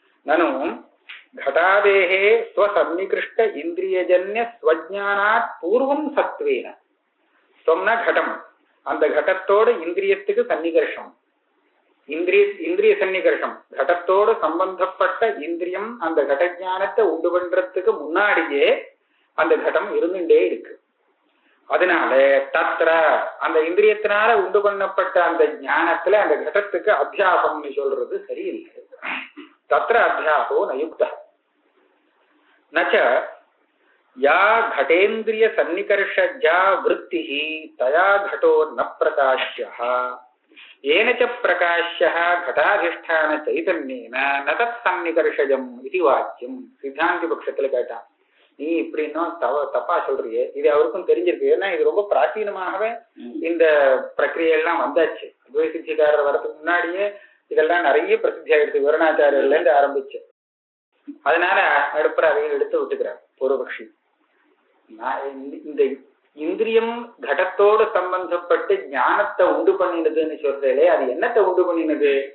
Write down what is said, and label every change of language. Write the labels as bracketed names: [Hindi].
[Tamil] நானும் [Sanskrit] घटादेहे स्वसन्निकृष्ट इंद्रियजन्य स्वज्ञानात् पूर्वं सत्वेन [Tamil] சொன்ன கடம், அந்த கடத்தோடு இந்திரியத்துக்கு சன்னிகர்ஷம், இந்திரிய சன்னிகர்ஷம் கடத்தோடு சம்பந்தப்பட்ட இந்திரியம் அந்த கடஞானத்தை உண்டு பண்றதுக்கு முன்னாடியே அந்த கடம் இருந்துட்டே இருக்கு. அதனால தத்ர அந்த இந்திரியத்தினால உண்டு பண்ணப்பட்ட அந்த ஞானத்துல அந்த கடத்துக்கு அத்தியாசம்னு சொல்றது சரியில்லை. [Sanskrit] தத்ர அத்தியாசோ நயுக்தः. நச்ச யா घटेन्द्रिय सन्निकर्षज्या वृत्तिः तया घटो न प्रकाश्यः येन च प्रकाश्यः घटाधिष्ठान चैतन्येन न तत् सन्निकर्षजम् इति वाक्यम्. [Tamil] சித்தாந்தி பட்சத்துல கேட்டான், நீ இப்படி இன்னும் தப்பா சொல்றியே, இது அவருக்கும் தெரிஞ்சிருக்கு. ஏன்னா இது ரொம்ப பிராச்சீனமாகவே இந்த பிரக்கிரியெல்லாம் வந்தாச்சு. அத்வைத சித்திகாரர் வரதுக்கு முன்னாடியே இதெல்லாம் நிறைய பிரசித்தி ஆயிடுச்சு, விவரணாச்சாரியர்ல இருந்து ஆரம்பிச்சு. அதனால நடுப்புற அதையும் எடுத்து விட்டுக்கிறார் பூர்வபக்ஷி. இந்த இந்திரியம் கடத்தோடு சம்பந்தப்பட்டு ஞானத்தை உண்டு பண்ணினதுன்னு சொல்றதே, அது என்னத்தை உண்டு பண்ணினது?